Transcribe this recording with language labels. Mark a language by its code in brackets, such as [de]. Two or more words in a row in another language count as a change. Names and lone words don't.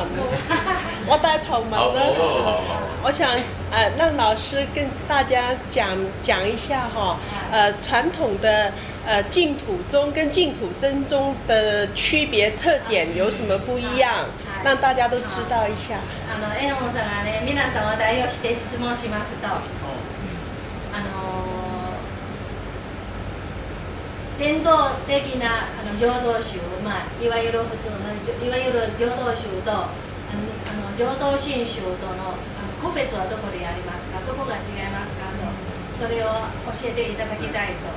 [zh] 我帶頭問啦。我想讓老師跟大家講一下哈，傳統的淨土宗跟淨土真宗的區別特點有什麼不一樣，讓大家都知道一下。 [ja] 榎本さんがね、皆さんを代表して質問しますと、伝統的な浄土宗、いわゆる普通のいわゆる浄土宗と浄土真宗との区別はどこでありますか？どこが違いますかと、それを教えていただきたいと。